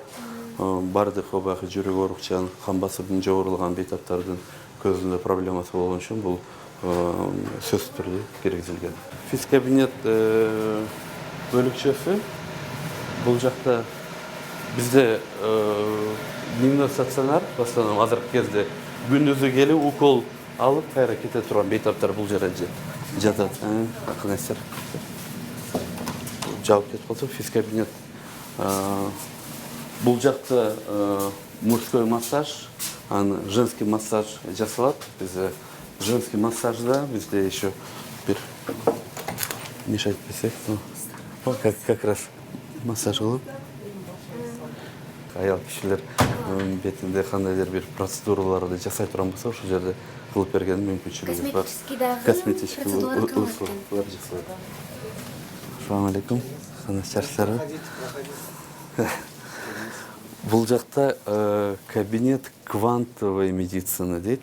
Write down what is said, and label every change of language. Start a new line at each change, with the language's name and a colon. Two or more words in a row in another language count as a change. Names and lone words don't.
Kyrgyz: Бардык убакы жүрөк оорукчан, кан басымдын жогорулган бейтаптардын көзүндө проблемасы болгон үчүн бул сөзсүз түрдө киргизилген. Физ кабинет бөлүкчөсү бул жакта бизде
Russian: дневной стационар, в основном
Kyrgyz: азыркы кезде күндүзү келип укол алып кайра кете турган бейтаптар бул жерде жатат. Кандайсыздар? Жауап кетип калса, физ кабинет. Бул жакта
Russian: мужской массаж, женский массаж
Kyrgyz: жасалат. Бизде женский массажда бизде еще бир мешать десек,
Russian: как раз
Kyrgyz: массаж кылып аял кишилер бетинде кандайдыр бир процедураларды жасай турган болсо, ошол жерде кылып берген мүмкүнчүлүгүбүз бар. Косметический процедуралар жасалат.
Arabic: السلام عليكم.
Kyrgyz: Кандайсыздар? Бул жакта
Russian: кабинет квантовой медицины
Kyrgyz: дейт.